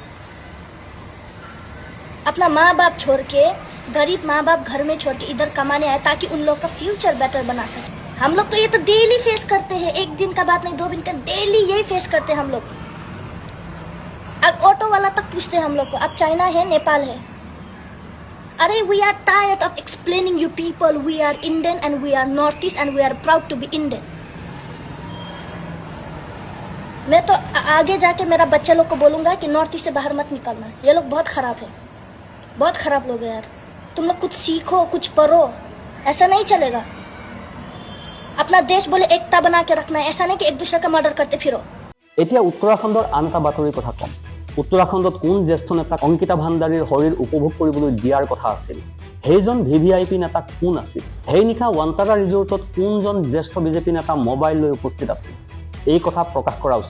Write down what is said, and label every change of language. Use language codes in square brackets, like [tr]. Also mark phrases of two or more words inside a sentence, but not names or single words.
[hi] अपना माँ बाप छोड़ के, गरीब माँ बाप घर में छोड़ के इधर कमाने आए ताकि उन लोग का फ्यूचर बेटर बना सके। हम लोग तो ये तो डेली फेस करते हैं, एक दिन का बात नहीं, 2 दिन का, डेली यही फेस करते हैं हम लोग। अब ऑटो वाला तक पूछते हैं हम लोग को, आप चाइना है, नेपाल है? [en] अरे we are tired of explaining you people, we are Indian and we are North East and we are proud to be Indian। [hi] मैं तो आगे जाके मेरा बच्चे लोग को बोलूंगा कि नॉर्थ ईस्ट से बाहर मत निकलना, ये लोग बहुत खराब है, बहुत खराब लोग हैं यार। तुम लोग कुछ सीखो, कुछ पढ़ो, ऐसा नहीं चलेगा। अपना देश बोले एकता बना के रखना है, ऐसा नहीं कि एक दूसरे का मर्डर करते फिरो। [as] এতিয়া উত্তৰাখণ্ডৰ আন এটা বাতৰিৰ কথা কম। উত্তৰাখণ্ডত কোন জ্যেষ্ঠ নেতাক অংকিতা ভাণ্ডাৰীৰ শৰীৰ উপভোগ কৰিবলৈ দিয়াৰ কথা আছিল? সেইজন VVIP নেতা কোন আছিল? সেই নিশা ৱান্তাৰা ৰিজৰ্টত কোনজন জ্যেষ্ঠ বিজেপি নেতা মোবাইল লৈ উপস্থিত আছিল? এই কথা প্ৰকাশ কৰা উচিত।